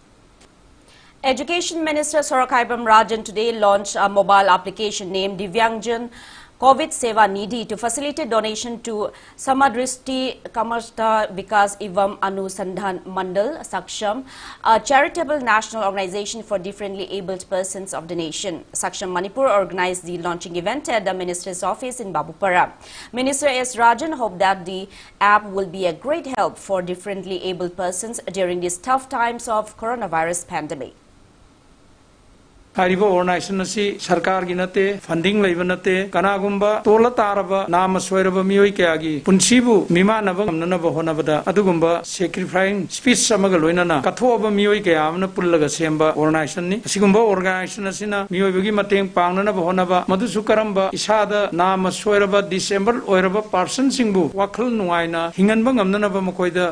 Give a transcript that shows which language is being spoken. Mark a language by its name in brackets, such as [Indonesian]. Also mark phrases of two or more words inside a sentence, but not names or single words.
[English] Education Minister Sorakaibam Rajan today launched a mobile application named Divyangjan COVID Seva Nidhi to facilitate donation to Samadristi Kamarsta Vikas Evam Anusandhan Mandal Saksham, a charitable national organization for differently abled persons of the nation. Saksham Manipur organized the launching event at the minister's office in Babupara. Minister S. Rajan hoped that the app will be a great help for differently abled persons during these tough times of coronavirus pandemic. [Manipuri] Haribo organization asi sarkar gi nate funding leiba nate kanagumba tola taraba nama soiraba mioi kyagi punsibu mimanaba namnaba honabada adugumba [English] sacrificing speech [Manipuri] samaga loinana kathoba mioi kyamna pullaga semba organization ni asigumba organization asina mioi bagi mateng pangnana honaba madusu karamba isada nama soiraba December oiraba person singbu wakhal nuaina hinganba ngamnaba makoida